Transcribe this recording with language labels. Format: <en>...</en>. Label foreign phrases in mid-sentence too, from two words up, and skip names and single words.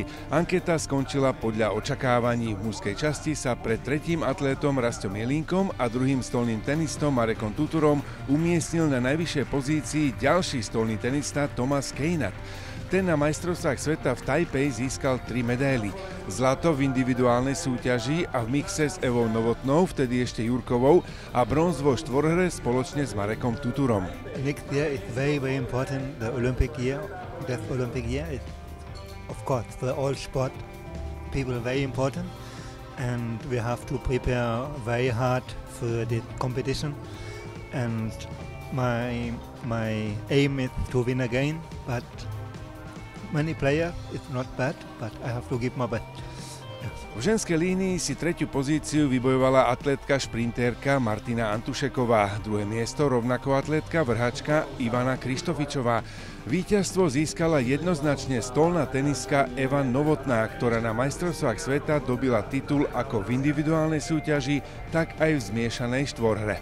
<sk>Anketa skončila podľa očakávaní. V mužskej časti sa pred tretím atlétom Rastom Jelínkom a druhým stolným tenistom Marekom Tuturom umiestnil na najvyššej pozícii ďalší stolný tenista Thomas Kejnat. Ten na majstrovstvách sveta v Tajpej získal 3 medaily. Zlato v individuálnej súťaži a v mixe s Evou Novotnou, vtedy ešte Jurkovou, a bronz vo štvorhre spoločne s Marekom Tuturom.</sk> <en>Next year is very important. The Olympic year, Deaf Olympic year is, of course, for all sport people very important, and we have to prepare very hard for the competition. And my aim is to win again, but many players, it's not bad, but I have to give my best.</en> <sk>V ženskej línii si tretiu pozíciu vybojovala atlétka šprintérka Martina Antušeková. Druhé miesto rovnako atlétka vrhačka Ivana Krištofičová. Víťazstvo získala jednoznačne stolná teniska Eva Novotná, ktorá na majstrovstvách sveta dobila titul ako v individuálnej súťaži, tak aj v zmiešanej štvorhre.</sk>